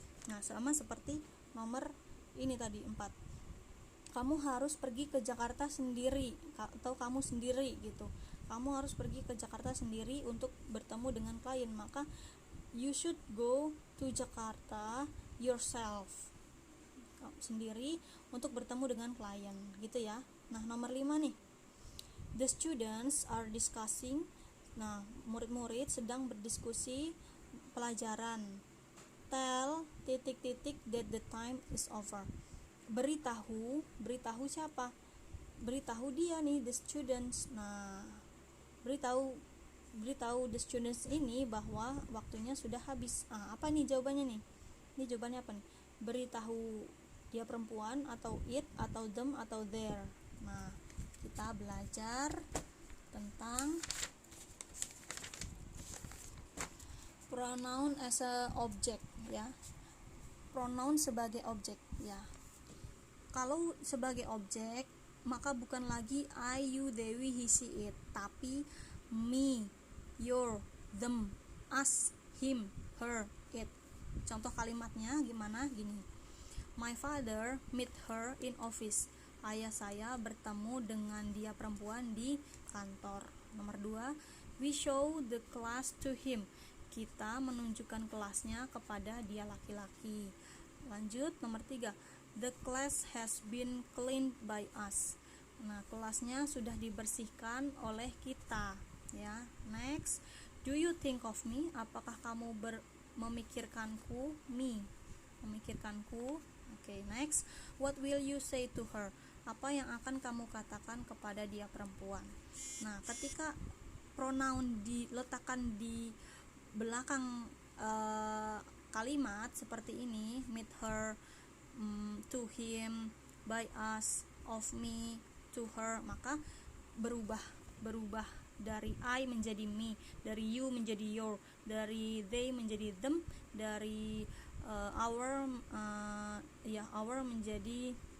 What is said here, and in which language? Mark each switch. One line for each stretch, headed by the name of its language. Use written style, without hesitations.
Indonesian: Nah, sama seperti nomor ini tadi 4. Kamu harus pergi ke Jakarta sendiri atau kamu sendiri gitu. Kamu harus pergi ke Jakarta sendiri untuk bertemu dengan klien, maka
English: you should go to Jakarta yourself,
Indonesian: sendiri untuk bertemu dengan klien gitu ya. Nah, nomor 5 nih.
English: The students are discussing.
Indonesian: Nah, murid-murid sedang berdiskusi pelajaran. Tell ...
English: that the time is over.
Indonesian: Beritahu siapa? Beritahu dia nih, the students. Nah, beritahu the students ini bahwa waktunya sudah habis. Apa nih jawabannya nih? Ini jawabannya apa nih? Beritahu dia perempuan atau it atau them atau their. Nah, kita belajar tentang pronoun as a object ya. Pronoun sebagai objek ya. Kalau sebagai objek, maka bukan lagi I, you, they, we, he, she, it, tapi me, your, them, us, him, her, it. Contoh kalimatnya gimana? Gini.
English: My father meet her in office.
Indonesian: Ayah saya bertemu dengan dia perempuan di kantor. Nomor 2,
English: we show the class to him.
Indonesian: Kita menunjukkan kelasnya kepada dia laki-laki. Lanjut, nomor 3,
English: the class has been cleaned by us.
Indonesian: Nah, kelasnya sudah dibersihkan oleh kita ya.
English: Next, do you think of me?
Indonesian: Apakah kamu memikirkanku? Me, memikirkanku.
English: Oke, next, what will you say to her?
Indonesian: Apa yang akan kamu katakan kepada dia perempuan? Nah, ketika pronoun diletakkan di belakang kalimat seperti ini, meet her, to him, by us, of me, to her, maka berubah dari I menjadi me, dari you menjadi your, dari they menjadi them, dari our menjadi